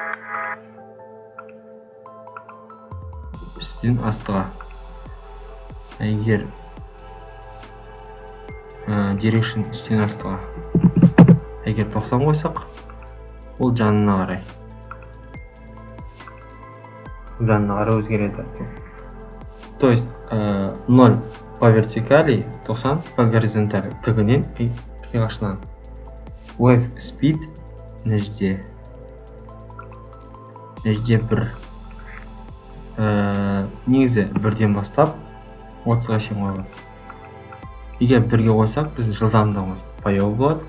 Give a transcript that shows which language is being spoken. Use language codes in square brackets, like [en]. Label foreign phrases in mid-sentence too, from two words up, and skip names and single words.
[kk] Үстен астыға. Егер direction үстен астыға. Егер 90 қойсақ, ол жанына қарай. Жанына қарай өзгереді. [ru] То есть 0 по вертикали, 90 по горизонтали. [kk] Тігінен қиғашынан. [en] Wave speed [kk] нәжде бір. Негізі бірден бастап 30-ға шейін қойған. Егер бірге қойсақ, біздің жылдамдығымыз баяу болады.